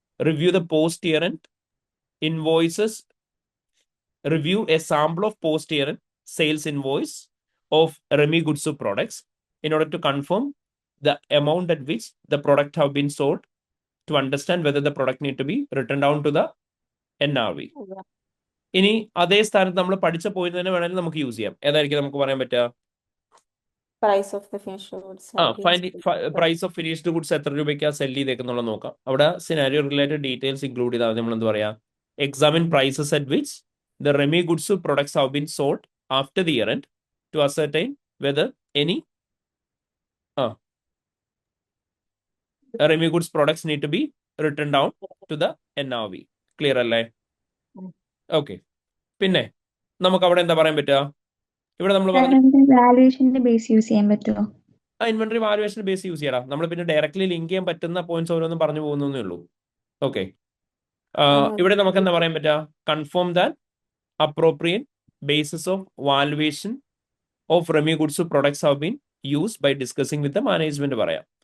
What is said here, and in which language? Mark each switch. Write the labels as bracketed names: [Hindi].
[English] Review the post year end invoices, review a sample of post-year sales invoice of Remy Gutsu products in order to confirm the amount at which the product have been sold to understand whether the product need to be written down to the NRV. [Malayalam] ഇനി അതേ സ്ഥാനത്ത് നമ്മൾ പഠിച്ച point തന്നെ വേണമെങ്കിൽ നമുക്ക് use ചെയ്യാം. ഏതായിരിക്കും നമുക്ക് പറയാൻ പറ്റുക? [English] price of the finished goods price of finished goods [Malayalam] എത്ര രൂപയ്ക്കാണ് സെല് ചെയ്തേക്കുന്നുള്ള നോക്കാം. അവിടെ സിനാരിയോ റിലേറ്റഡ് ഡീറ്റെയിൽസ് ഇൻക്ലൂഡ് ചെയ്താൽ നമ്മൾ എന്ത് പറയാം? [English] Examine prices at which the Remy Gutsu products have been sold after the year end to ascertain whether any Remy Goods products need to be written down to the NRV. [Malayalam] Clear അല്ലേ? Okay, പിന്നെ നമുക്ക് അവിടെ എന്താ പറയാൻ പറ്റുക? ഇവിടെ നമ്മൾ വാല്യുവേഷന്റെ base use ചെയ്യാൻ പറ്റുമോ? ഇൻവെന്ററി വാല്യുവേഷൻ ബേസ് യൂസ് ചെയ്യണം. നമ്മൾ പിന്നെ ഡയറക്ട്ലി ലിങ്ക് ചെയ്യാൻ പറ്റുന്ന പോയിന്റ്സ് ഓരോന്നും പറഞ്ഞു പോകുന്നേ ഉള്ളൂ. ഓക്കെ, ഇവിടെ നമുക്ക് എന്താ പറയാൻ പറ്റുക? [English] confirm that appropriate basis of valuation of Remy goods products have been use by discussing with the management [Malayalam] പറയാം.